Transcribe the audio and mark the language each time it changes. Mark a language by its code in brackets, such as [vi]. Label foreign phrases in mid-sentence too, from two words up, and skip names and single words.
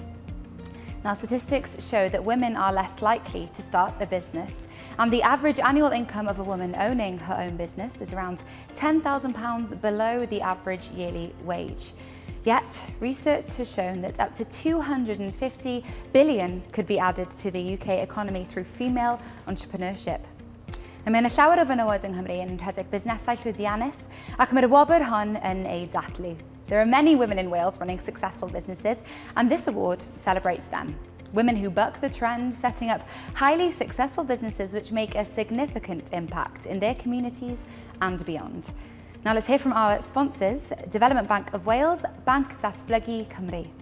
[en] Now, statistics show that women are less likely to start a business, and the average annual income of a woman owning her own business is around £10,000 below the average yearly wage. Yet, research has shown that up to 250 billion could be added to the UK economy through female entrepreneurship. [cy] Mae yna llawer o fenywod yng Nghymru yn rhedeg busnesau llwyddiannus ac mae'r wobr hon yn ei dathlu. [en] There are many women in Wales running successful businesses, and this award celebrates them. Women who buck the trend, setting up highly successful businesses which make a significant impact in their communities and beyond. Now let's hear from our sponsors, Development Bank of Wales, Banc Datblygu Cymru.